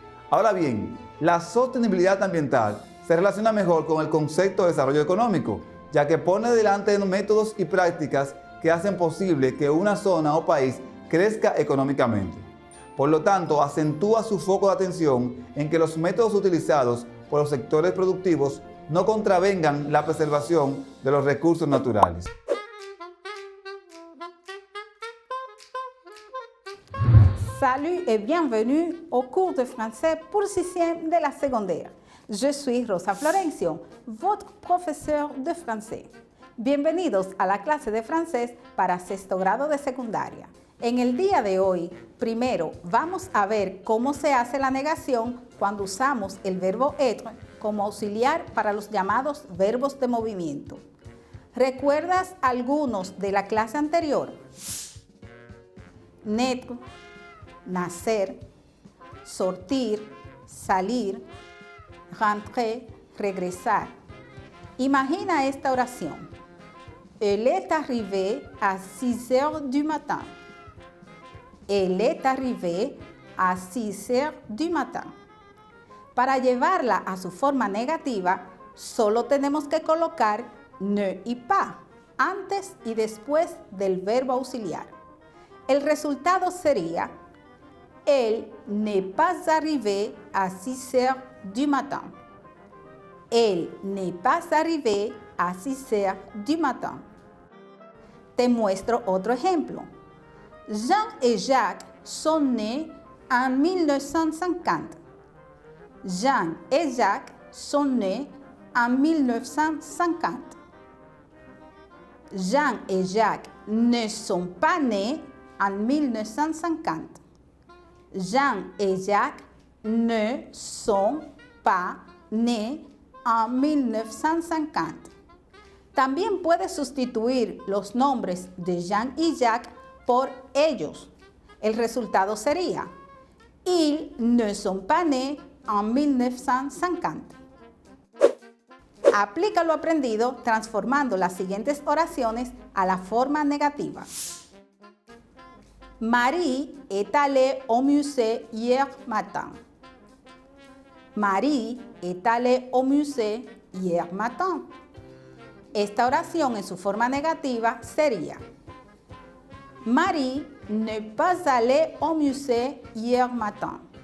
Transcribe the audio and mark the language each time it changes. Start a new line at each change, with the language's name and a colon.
Spanish: Ahora bien, la sostenibilidad ambiental se relaciona mejor con el concepto de desarrollo económico, ya que pone delante métodos y prácticas que hacen posible que una zona o país crezca económicamente. Por lo tanto, acentúa su foco de atención en que los métodos utilizados por los sectores productivos no contravengan la preservación de los recursos naturales.
French: Salut et bienvenue au cours de français pour le 6e de la secondaire. Je suis Rosa Florencio, votre
Spanish: profesor de francés. Bienvenidos a la clase de francés para sexto grado de secundaria. En el día de hoy, primero vamos a ver cómo se hace la negación cuando usamos el verbo être como auxiliar para los llamados verbos de movimiento. ¿Recuerdas algunos de la clase anterior? Naître, nacer, sortir, salir, rentrer, regresar. Imagina esta oración.
French: Elle est arrivée à 6 heures du matin. Elle est arrivée à 6 heures du matin.
Spanish: Para llevarla a su forma negativa, solo tenemos que colocar ne y pas antes y después del verbo auxiliar. El resultado sería:
French: Elle n'est pas arrivée à 6 heures du matin. Elle n'est pas arrivée à 6 heures du matin.
Spanish: Te muestro otro ejemplo.
French: Jean et Jacques sont nés en 1950. Jean et Jacques sont nés en 1950. Jean et Jacques ne sont pas nés en 1950. Jean et Jacques ne sont pas nés en 1950.
Spanish: También puedes sustituir los nombres de Jean y Jacques por ellos. El resultado sería:
French: Ils ne sont pas nés en 1950.
Spanish: Aplica lo aprendido transformando las siguientes oraciones a la forma negativa.
French: Marie est allée au musée hier matin. Marie est allée au musée hier matin.
Spanish: Esta oración en su forma negativa sería:
French: Marie n'est pas allée au musée hier matin.